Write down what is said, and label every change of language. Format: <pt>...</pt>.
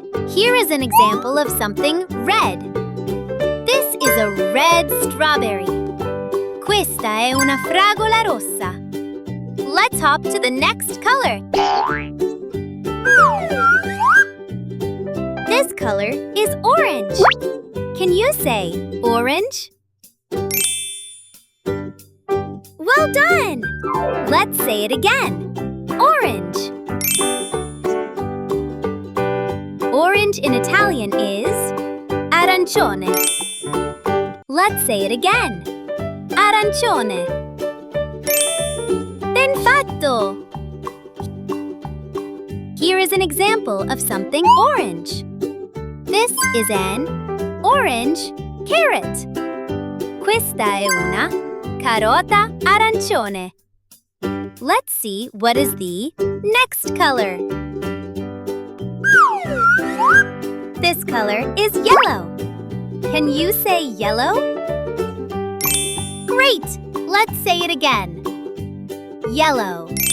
<en>Here is an example of something red. This is a red strawberry.</en> <it>Questa è una fragola rossa.</it> <en>Let's hop to the next color. This color is orange. Can you say orange? Well done! Let's say it again. Orange. Orange in Italian is arancione. Let's say it again. Arancione.</en> <it>Ben fatto!</it> <en>Here is an example of something orange. This is an orange carrot.</en> <it>Questa è una carota arancione.</it> <en>Let's see what is the next color. This color is yellow. Can you say yellow? Great! Let's say it again. Yellow.</en>